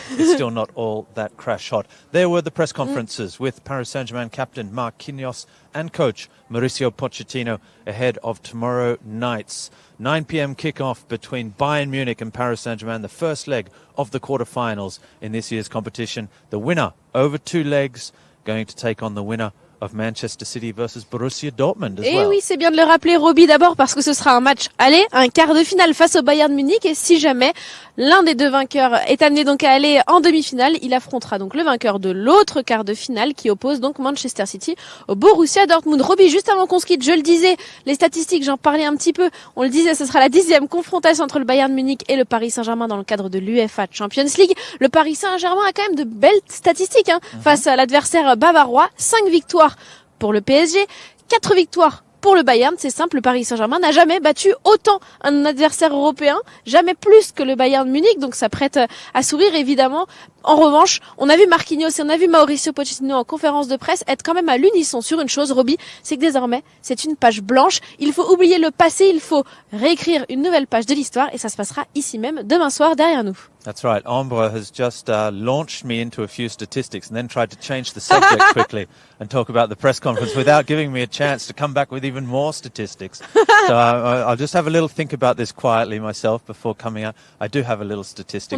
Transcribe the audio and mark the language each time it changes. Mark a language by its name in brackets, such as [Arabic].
[English] It's still not all that crash hot. There were the press conferences with Paris Saint-Germain captain Marquinhos and coach Mauricio Pochettino ahead of tomorrow night's 9 p.m. kickoff between Bayern Munich and Paris Saint-Germain, the first leg of the quarterfinals in this year's competition. The winner over 2 legs going to take on the winner of Manchester City versus Borussia Dortmund as [French] Et [English] well. [French] oui, c'est bien de le rappeler, Roby, d'abord parce que ce sera un match aller, un quart de finale face au Bayern Munich, et si jamais l'un des deux vainqueurs est amené donc à aller en demi-finale, il affrontera donc le vainqueur de l'autre quart de finale qui oppose donc Manchester City au Borussia Dortmund. Roby, juste avant qu'on se quitte, je le disais, les statistiques, j'en parlais un petit peu, on le disait, ce sera la 10e confrontation entre le Bayern Munich et le Paris Saint-Germain dans le cadre de l'UEFA Champions League. Le Paris Saint-Germain a quand même de belles statistiques face à l'adversaire bavarois, 5 victoires pour le PSG, 4 victoires pour le Bayern. C'est simple, le Paris Saint-Germain n'a jamais battu autant un adversaire européen, jamais plus que le Bayern Munich, donc ça prête à sourire évidemment. En revanche, on a vu Marquinhos et on a vu Mauricio Pochettino en conférence de presse être quand même à l'unisson sur une chose, Roby, c'est que désormais, c'est une page blanche. Il faut oublier le passé, il faut réécrire une nouvelle page de l'histoire et ça se passera ici même demain soir derrière nous. [English] That's right. Ambre has just launched me into a few statistics and then tried to change the subject quickly and talk about the press conference without giving me a chance to come back with even more statistics. So I'll just have a little think about this quietly myself before coming out. I do have a little statistic